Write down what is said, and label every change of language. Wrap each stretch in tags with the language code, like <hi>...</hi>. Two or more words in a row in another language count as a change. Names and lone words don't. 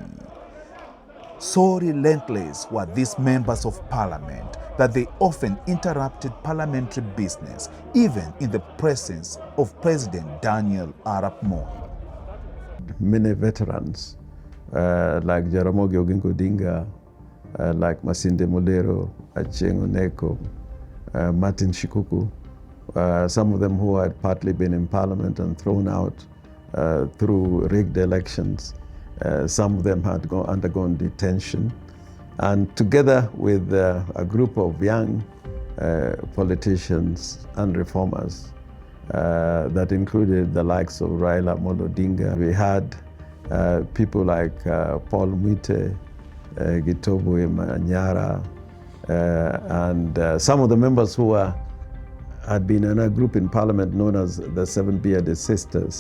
<en>So relentless were these members of Parliament that they often interrupted parliamentary business, even in the presence of President Daniel Arap Moi. Many veterans, like Jaramogi Oginga Odinga, like Masinde Muliro, Achieng' Oneko, Martin Shikuku, some of them who had partly been in Parliament and thrown out through rigged elections. Some of them had undergone detention. And together with a group of young politicians and reformers that included the likes of Raila Odinga, we had people like Paul Mwite, Gitobu Manyara, and some of the members who had been in a group in Parliament known as the Seven Bearded Sisters.</en>